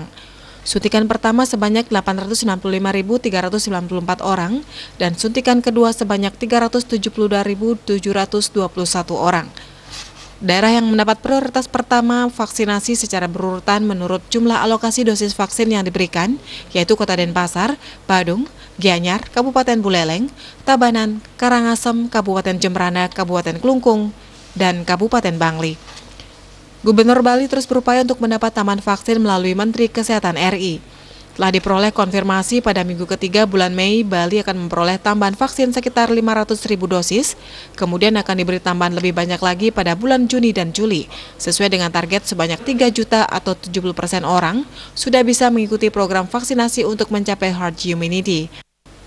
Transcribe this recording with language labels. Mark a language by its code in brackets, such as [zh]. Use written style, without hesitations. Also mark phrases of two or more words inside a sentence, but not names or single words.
[id] Suntikan pertama sebanyak 865.394 orang dan suntikan kedua sebanyak 372.721 orang. Daerah yang mendapat prioritas pertama vaksinasi secara berurutan menurut jumlah alokasi dosis vaksin yang diberikan, yaitu Kota Denpasar, Badung, Gianyar, Kabupaten Buleleng, Tabanan, Karangasem, Kabupaten Jembrana, Kabupaten Klungkung, dan Kabupaten Bangli. Gubernur Bali terus berupaya untuk mendapat taman vaksin melalui Menteri Kesehatan RI. Telah diperoleh konfirmasi pada minggu ketiga bulan Mei, Bali akan memperoleh tambahan vaksin sekitar 500.000 dosis, kemudian akan diberi tambahan lebih banyak lagi pada bulan Juni dan Juli, sesuai dengan target sebanyak 3 juta atau 70% orang sudah bisa mengikuti program vaksinasi untuk mencapai [en] herd immunity.